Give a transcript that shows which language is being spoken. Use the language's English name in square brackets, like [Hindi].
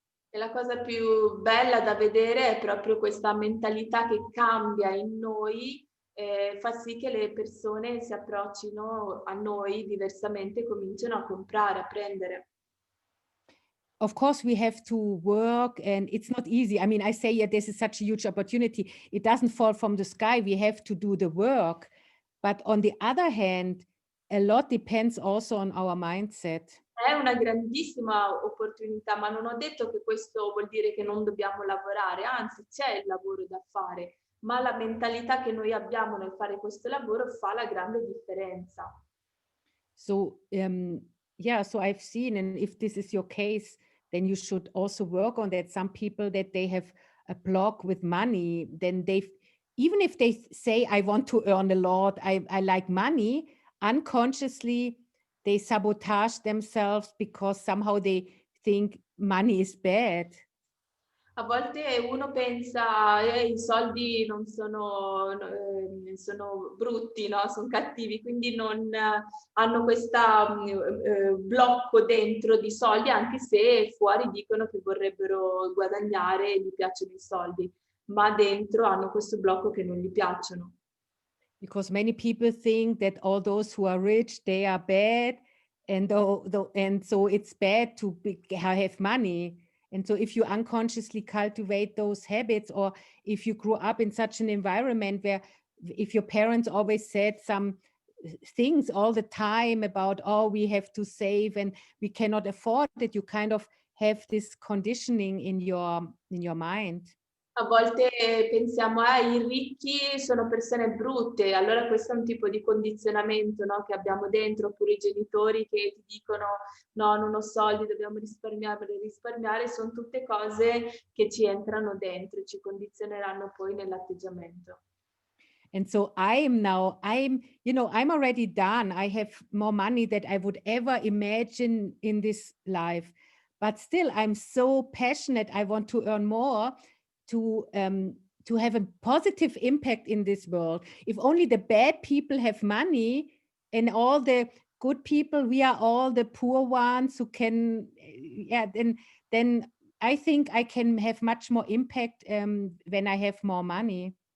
[Italian] E la cosa più bella da vedere è proprio questa mentalità che cambia in noi, fa sì che le persone si approccino a noi diversamente e cominciano a comprare, a prendere. [English] Of course, we have to work and it's not easy. I mean, I say, yeah, this is such a huge opportunity. It doesn't fall from the sky. We have to do the work. But on the other hand, a lot depends also on our mindset. [Italian] È una grandissima opportunità, ma non ho detto che questo vuol dire che non dobbiamo lavorare, anzi c'è il lavoro da fare, ma la mentalità che noi abbiamo nel fare questo lavoro fa la grande differenza. [English] So, yeah, so I've seen, and if this is your case, then you should also work on that. Some people that they have a block with money, then even if they say, I want to earn a lot, I like money, unconsciously, they sabotage themselves because somehow they think money is bad. [Italian] A volte uno pensa, i soldi non sono, sono brutti, no? Sono cattivi, quindi non hanno questo blocco dentro di soldi, anche se fuori dicono che vorrebbero guadagnare e gli piacciono i soldi, ma dentro hanno questo blocco che non gli piacciono. [English] Because many people think that all those who are rich, they are bad, and and so it's bad to have money. And so if you unconsciously cultivate those habits, or if you grew up in such an environment where if your parents always said some things all the time about, oh, we have to save and we cannot afford it, you kind of have this conditioning in your mind. [Italian] A volte pensiamo, i ricchi sono persone brutte, allora questo è un tipo di condizionamento, no, che abbiamo dentro, oppure i genitori che ti dicono no, non ho soldi, dobbiamo risparmiare, sono tutte cose che ci entrano dentro e ci condizioneranno poi nell'atteggiamento. [English] And so I'm already done. I have more money that I would ever imagine in this life. But still, I'm so passionate. I want to earn more to have a positive impact in this world. If only the bad people have money and all the good people, we are all the poor ones who can, then I think I can have much more impact when I have more money.